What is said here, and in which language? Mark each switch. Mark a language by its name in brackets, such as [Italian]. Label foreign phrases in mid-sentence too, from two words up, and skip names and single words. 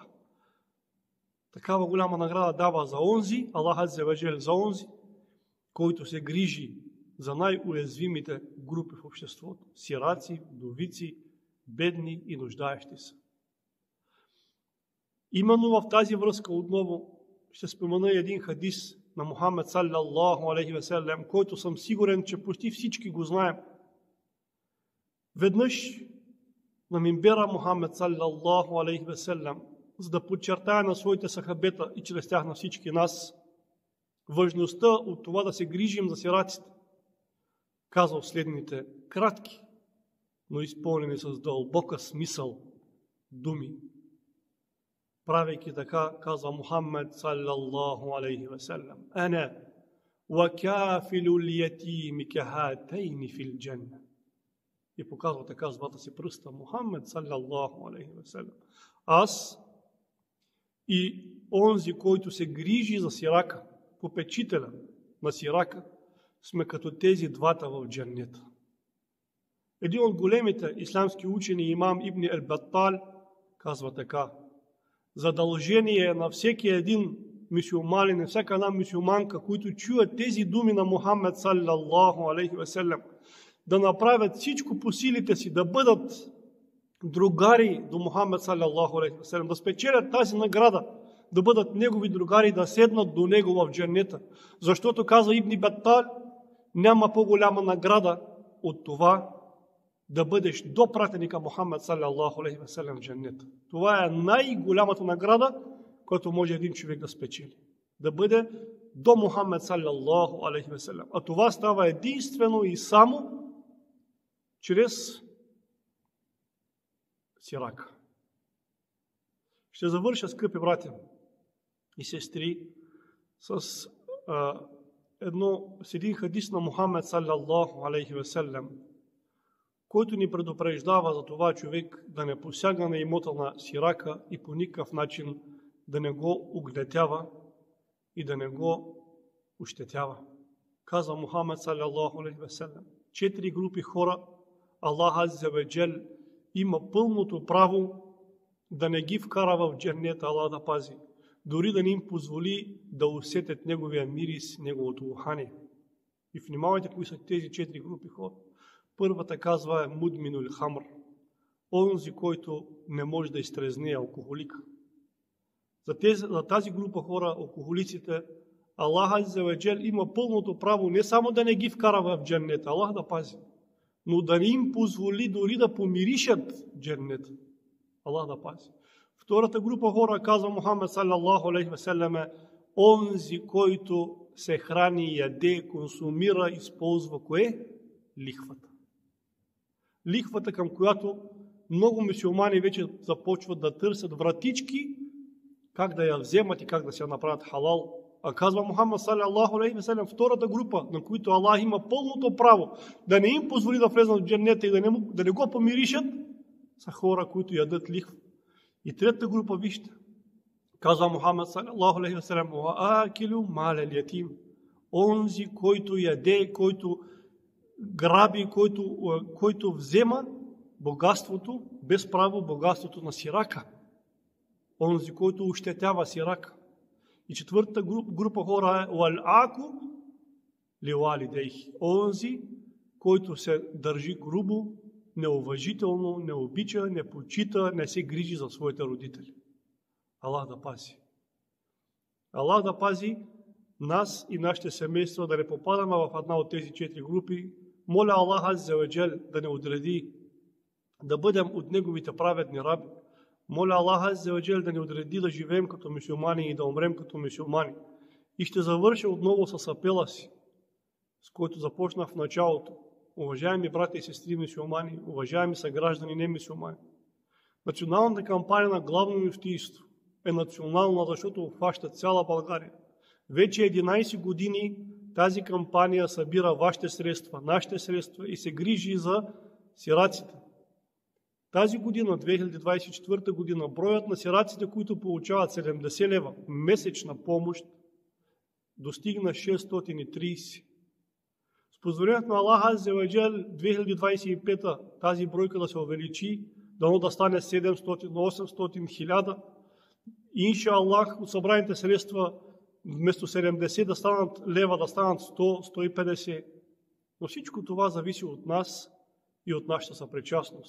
[Bulgarian] Такава голяма награда дава за онзи, [Arabic] الله عز وجل, [Bulgarian] за онзи, който се грижи за най-уязвимите групи в обществото. Сираци, вдовици, бедни и нуждаещи се. Именно в тази връзка отново ще спомена един хадис на Мухаммед [Arabic] صلى الله عليه وسلم, [Bulgarian] който съм сигурен, че почти всички го знаем. Веднъж на минбера Мухаммед [Arabic] صلى الله عليه وسلم, [Bulgarian] за да подчертая на своите сахабета и чрез тях на всички нас важността от това да се грижим за сираците, казал следните кратки, но изпълнени с дълбока смисъл думи. Правейки така, казва Мухаммед [Arabic] صلى الله عليه وسلم: أنا وكافل اليتيم كهاتين في الجنة. [Bulgarian] И показва така с двата си пръста Мухаммед [Arabic] صلى الله عليه وسلم: [Bulgarian] аз и онзи, който се грижи за сирака, попечителя на сирака, сме като тези двата в джаннета. Един от големите исламски учени, имам Ибн ал-Баттал, казва така: задължение на всеки един мюсюлманин, на всяка една мюсюлманка, които чуят тези думи на Мухаммед [Arabic] صلى الله عليه وسلم, [Bulgarian] да направят всичко по силите си, да бъдат другари до Мухаммед [Arabic] صلى الله عليه وسلم, [Bulgarian] да спечелят тази награда, да бъдат негови другари, да седнат до него в джаннета. Защото, казва Ибн Баттал, няма по-голяма награда от това да бъдеш до пратеника Мухаммед [Arabic] صلى الله عليه وسلم [Bulgarian] в джаннета. Това е най-голямата награда, която може един човек да спечели. Да бъде до Мухаммед [Arabic] صلى الله عليه وسلم. [Bulgarian] А това става единствено и само чрез сирака. Ще завърша, скъпи братя и сестри, с един хадис на Мухаммед [Arabic] صلى الله عليه وسلم, [Bulgarian] който ни предупреждава за това човек да не посяга на имота на сирака и по никакъв начин да не го угнетява и да не го ощетява. Каза Мухаммед [Arabic] صلى الله عليه وسلم: [Bulgarian] 4 групи хора [Arabic] الله عز وجل [Bulgarian] има пълното право да не ги вкара в джаннета, Аллах да пази, дори да не им позволи да усетят неговия мирис, неговото ухание. И внимавайте кои са тези 4 групи хора. Първата казва е [Arabic] مدمن الخمر, [Bulgarian] онзи, който не може да изтрезне, алкохолик. За тази група хора, алкохолиците, [Arabic] الله عز وجل [Bulgarian] има пълното право не само да не ги вкара в джаннета, Аллах да пази, но да не им позволи дори да помиришат джаннета. Аллах да пази. Втората група хора, казва Мухаммед [Arabic] صلى الله عليه وسلم, [Bulgarian] е онзи, който се храни, яде, консумира, използва кое? Лихвата. Лихвата, към която много мюсюлмани вече започват да търсят вратички, как да я вземат и как да се направят халал. А казва Мухаммед [Arabic] صلى الله عليه وسلم, [Bulgarian] втората група, на които Аллах има пълното право да не им позволи да влезнат в джаннета и да не го помиришат, са хора, които ядат лихва. И третата група, вижте, казва Мухаммед [Arabic] صلى الله عليه وسلم, آكل مال اليتيم, [Bulgarian] онзи, който яде, който граби, който взема богатството, без право богатството на сирака. Онзи, който ощетява сирака. И четвъртата група хора е [Arabic] والعاق لوالديه, [Bulgarian] онзи, който се държи грубо, неуважително, не обича, не почита, не се грижи за своите родители. Аллах да пази. Аллах да пази нас и нашите семейства да не попадаме в една от тези 4 групи. Моля [Arabic] الله عز وجل [Bulgarian] да не отреди да бъдем от неговите праведни раби. Моля [Arabic] الله عز وجل [Bulgarian] да не отреди да живеем като мюсюлмани и да умрем като мюсюлмани. И ще завърша отново с апела си, с който започнах в началото. Уважаеми брати и сестри мюсюлмани, уважаеми съграждани не мюсюлмани, националната кампания на Главно мюфтийство е национална, защото обхваща цяла България. Вече 11 години тази кампания събира вашите средства, нашите средства и се грижи за сираците. Тази година, 2024 година, броят на сираците, които получават 70 лева месечна помощ, достигна 630. С позволението на [Arabic] الله عز وجل [Bulgarian] 2025 тази бройка да се увеличи, дано да стане 700, 800, 1000. И [Arabic] إن شاء الله [Bulgarian] от събраните средства вместо 70 да станат лева, да станат 100, 150. Но всичко това зависи от нас и от нашата съпричастност.